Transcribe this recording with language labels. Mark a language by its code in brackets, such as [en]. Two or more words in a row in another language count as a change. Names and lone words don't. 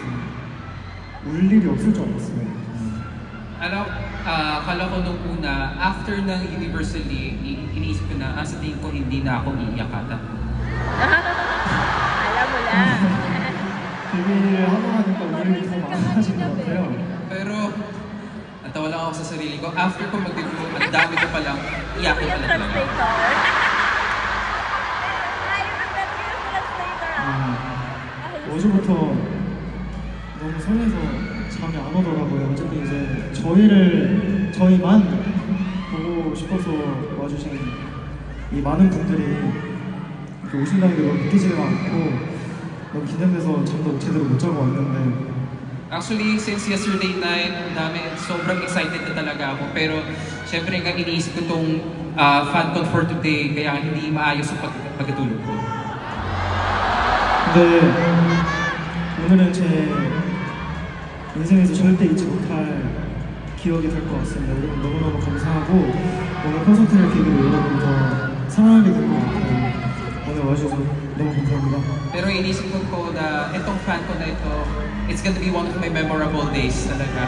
[ko] 울 일이 없을 줄 알았어요. [tl] Akala ko nung una, after ng Universally, iniisip ko na, sa tingin ko hindi na ako iiyak ata. Alam mo lang. [ko] 데뷔를 하고 나니까 울음이 더 많아진 것 같아요. [tl] Pero, natawa lang ako sa sarili ko. After ko mag-debut, ang dami ko palang iyakin pala talaga. [ko] 어제부터 너무 설레서 잠이 안 오더라고요. 어쨌든 이제 저희만 보고 이 많은 분들이 이렇게 오신다는 게 너무 믿기지가 않고 너무 긴장돼서 잠도 제대로 못 자고 왔는데 [en] Actually, since yesterday night, [tl] sobrang excited na talaga ako. Pero, syempre, nga iniisip ko tong FanCon [en] for today, [tl] kaya hindi maayos ang pagkatulog ko. [ko] 근데 오늘은 제 인생에서 절대 잊지 못할 기억이 될 것 같습니다. 여러분 너무너무 감사하고 오늘 콘서트를 계기로 여러분 더 사랑하게 될 것 같아요. 오늘 와주셔서 너무 감사합니다. [tl] Pero inisip ko na itong FanCon na ito, [en] it's gonna be one of my memorable days talaga.